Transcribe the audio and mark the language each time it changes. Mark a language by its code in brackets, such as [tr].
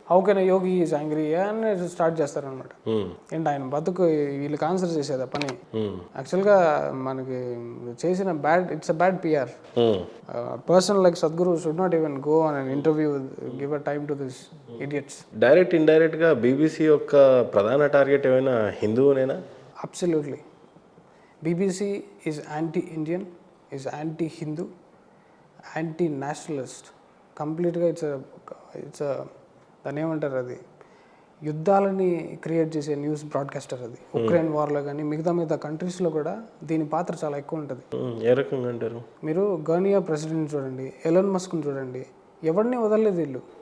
[en] how can Yogi is angry [te] అని start చేస్తారనమాట. ఏంటి ఆయన బతుకు వీళ్ళకి ఆన్సర్ చేసేదా పని. యాక్చువల్గా మనకి చేసిన [en] It's a bad PR. Person like Sadhguru should not even go on an interview, give a time to this idiots. [te] Direct ఇండైరెక్ట్గా బీబీసీ యొక్క ప్రధాన టార్గెట్ ఏమైనా హిందువునేనా? [en] Absolutely. BBC is anti-Indian, is anti-Hindu, anti-nationalist. [te] కంప్లీట్గా ఇట్స్ దాన్ని ఏమంటారు, అది యుద్ధాలని క్రియేట్ చేసే news broadcaster అది. ఉక్రెయిన్ వార్లో కానీ మిగతా కంట్రీస్లో కూడా దీని పాత్ర చాలా ఎక్కువ ఉంటుంది. ఏ రకంగా అంటారు? మీరు గర్నియా ప్రెసిడెంట్ చూడండి, ఎలన్ మస్క్ని చూడండి, ఎవరిని వదలలేదు వీళ్ళు.